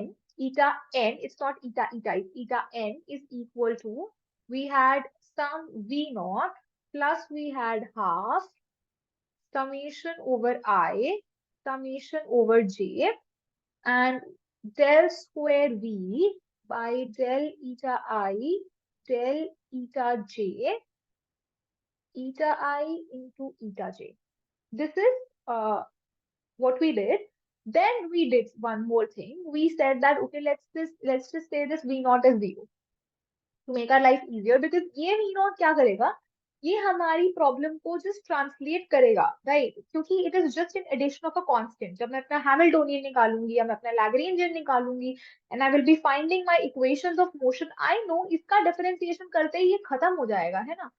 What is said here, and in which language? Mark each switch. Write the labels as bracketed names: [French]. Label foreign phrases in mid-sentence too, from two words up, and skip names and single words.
[English] eta n, it's not eta, it's eta n is equal to, we had some V naught plus we had half summation over I, summation over j, and del square V by del eta I, del eta j, eta I into eta j. This is what we did. Then we did one more thing. We said that okay, let's just say this V naught is 0 to make our life easier, because [Hindi] ये V naught क्या करेगा, ये हमारी प्रॉब्लम को [English] just translate [Hindi] करेगा, राइट? क्योंकि [English] it is just in addition of a constant. [Hindi] जब मैं अपना हैमिल्टोनियन निकालूंगी या मैं अपना लैग्रेंजियन निकालूंगी [English] and I will be finding my equations of motion, I know [Hindi] इसका डिफरेंशिएशन करते ही ये खत्म हो जाएगा, है ना?